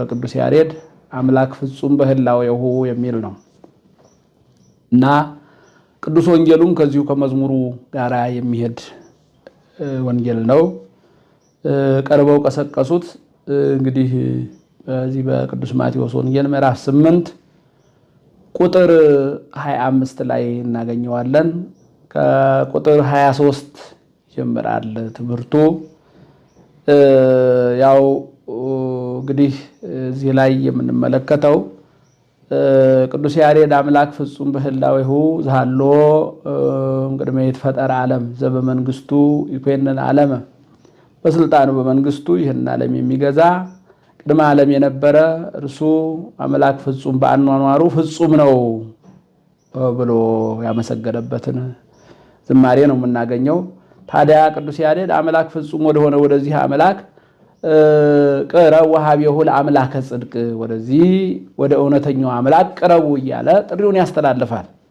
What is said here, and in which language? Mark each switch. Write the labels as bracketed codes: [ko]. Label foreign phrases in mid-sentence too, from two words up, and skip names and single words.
[am] ቅዱስ ያሬድ [gez] አምላክ ፍጹም በህላዌሁ [am] የሚል ነው እና ቅዱስ ወንጌሉም ከዚሁ ከመዝሙሩ ጋር የሚሄድ ወንጌል ነው። ቀርበው ቀሰቀሱት። እንግዲህ በዚህ በቅዱስ ማቴዎስ ወንጌል ምዕራፍ 8 ቁጥር 25 ላይ እናገኘዋለን። ከቁጥር 23 ይጀምራል ትምህርቱ። ያው እንግዲህ እዚህ ላይ የምንመለከተው ቅዱስ ያሬድ [gez] አምላክ ፍጹም በህላዌሁ ዘሃሎ ቅድመ ይትፈጠር ዓለም ዘበመንግስቱ ይኮነን ዓለመ፣ [am] በስልጣኑ በመንግስቱ ይህን ዓለም የሚገዛ ቅድመ ዓለም የነበረ እርሱ አምላክ ፍጹም በአኗኗሩ ፍጹም ነው ብሎ ያመሰገነበትን ዝማሬ ነው የምናገኘው። ታዲያ ቅዱስ ያሬድ አምላክ ፍጹም ወደሆነ ወደዚህ አምላክ ቅረቡ [gez] ወሀቤሁ ለአምላከ ጽድቅ፣ [am] ወደዚህ ወደ እውነተኛው አምላክ ቅረቡ እያለ ጥሪውን ያስተላልፋል